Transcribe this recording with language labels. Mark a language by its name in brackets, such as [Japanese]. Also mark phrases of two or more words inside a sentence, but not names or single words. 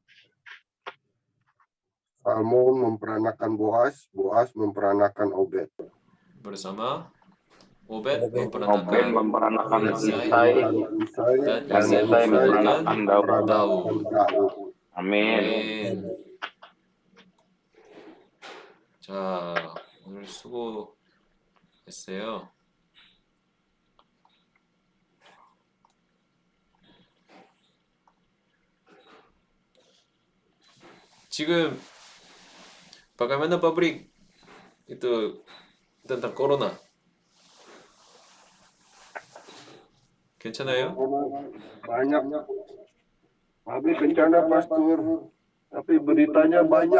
[Indonesian] Salmon memperanakan Boas, Boas memperanakan Obed. Bersama Obed Obed memperanakan Isai, Isai, dan dan Isai Isai memperanakan memperanakan Daud. Daud. Amin. [Korean] 아멘. 자, 오늘 수고했어요. [Indonesian] 지금 bagaimana pabrik itu tentang corona? [Korean] 괜찮아요? [Indonesian] Banyak. Habis bencana pastor, tapi beritanya banyak.